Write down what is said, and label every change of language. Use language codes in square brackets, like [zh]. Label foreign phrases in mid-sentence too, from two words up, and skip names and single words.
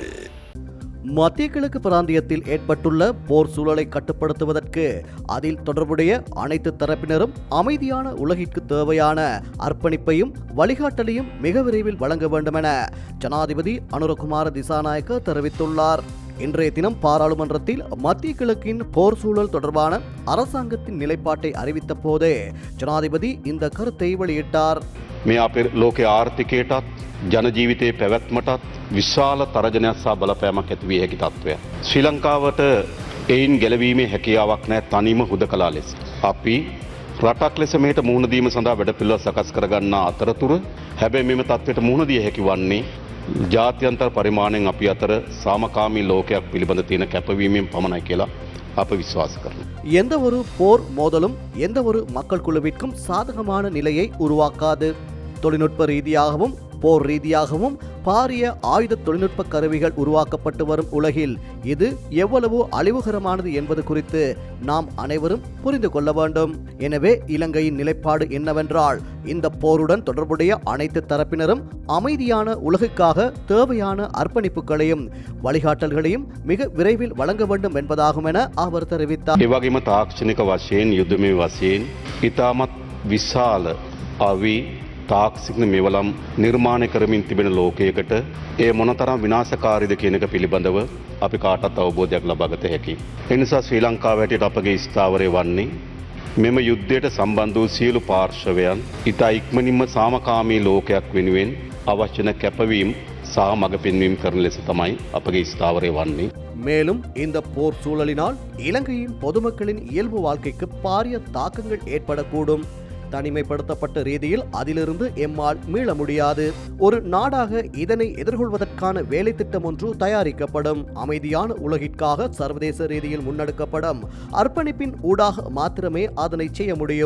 [ta] மத்திய கிழக்கு பிராந்தியத்தில் ஏற்பட்டுள்ள போர் சூழலை கட்டுப்படுத்துவதற்கு அதில் தொடர்புடைய அனைத்து தரப்பினரும் அமைதியான உலகிற்கு தேவையான அர்ப்பணிப்பையும் வழிகாட்டலையும் மிக விரைவில் வழங்க வேண்டும் என ஜனாதிபதி அனுரகுமார திசாநாயக்க தெரிவித்துள்ளார். இன்றைய தினம் பாராளுமன்றத்தில் மத்திய கிழக்கின் போர் சூழல் தொடர்பான அரசாங்கத்தின் நிலைப்பாட்டை அறிவித்த போதே ஜனாதிபதி இந்த கருத்தை வெளியிட்டார். [si] ලෝක ආර්ථිකයටත් ජනජීවිතයේ පැවැත්මටත් විශාල තරජනයක් සහ බලපෑමක් ඇති විය හැකි තත්ත්වයක්. ශ්‍රී ලංකාවට එයින් ගැලවීමේ හැකියාවක් නැහැ තනියම හුදකලා ලෙස. අපි රටක් ලෙස මෙහෙට මුහුණ දීම සඳහා වැඩපිළිවෙළ සකස් කරගන්නා අතරතුර හැබැයි මෙම තත්ත්වයට මුහුණ දිය හැකි වන්නේ ජාත්‍යන්තර පරිමාණයෙන් අපි අතර සාමකාමී ලෝකයක් පිළිබඳ තියෙන කැපවීමෙන් පමණයි කියලා අප විශ්වාස කරනවා. [ta] எந்த ஒரு போர் மோதலும் எந்த ஒரு மக்கள் குழுவிற்கும் சாதகமான நிலையை உருவாக்காது. தொழில்நுட்ப ரீதியாகவும் போர் ரீதியாகவும் பாரிய ஆயுத தொழில்நுட்ப கருவிகள் உருவாக்கப்பட்டு வரும் உலகில் இது எவ்வளவு அழிவுகரமானது என்பது குறித்து நாம் அனைவரும் புரிந்து கொள்ள வேண்டும். எனவே இலங்கையின் நிலைப்பாடு என்னவென்றால், இந்த போருடன் தொடர்புடைய அனைத்து தரப்பினரும் அமைதியான உலகுக்காக தேவையான அர்ப்பணிப்புகளையும் வழிகாட்டல்களையும் மிக விரைவில் வழங்க வேண்டும் என்பதாகும் என அவர் தெரிவித்தார். [si] ඒ වගේම තාක්ෂණික වශයෙන් යුද්ධමය වශයෙන් ඉතාමත් විශාල අවි තාක්ෂික මෙවලම් නිර්මාණය කරමින් තිබෙන ලෝකයකට ඒ මොනතරම් විනාශකාරීද කියන එක පිළිබඳව අපි කාටත් අවබෝධයක් ලබා ගත හැකියි. ඒ නිසා ශ්‍රී ලංකාව හැටියට අපගේ ස්ථාවරය වන්නේ මෙම යුද්ධයට සම්බන්ධ වූ සියලු පාර්ශවයන් ඉතා ඉක්මනින්ම සාමකාමී ලෝකයක් වෙනුවෙන් අවශ්‍ය වන කැපවීම් සහ මඟ පෙන්වීම් කරන ලෙස තමයි අපගේ ස්ථාවරය වන්නේ. [ta] மேலும் இந்த போர் சூழலினால் இலங்கையின் பொதுமக்களின் இயல்பு வாழ்க்கைக்கு பாரிய தாக்கங்கள் ஏற்படக்கூடும். தனிமைப்படுத்தப்பட்ட ரீதியில் அதிலிருந்து எம்மால் மீள முடியாது. ஒரு நாடாக இதனை எதிர்கொள்வதற்கான வேலை திட்டம் ஒன்று தயாரிக்கப்படும். அமைதியான உலகிற்காக சர்வதேச ரீதியில் முன்னெடுக்கப்படும் அர்ப்பணிப்பின் ஊடாக மாத்திரமே அதனை செய்ய முடியும்.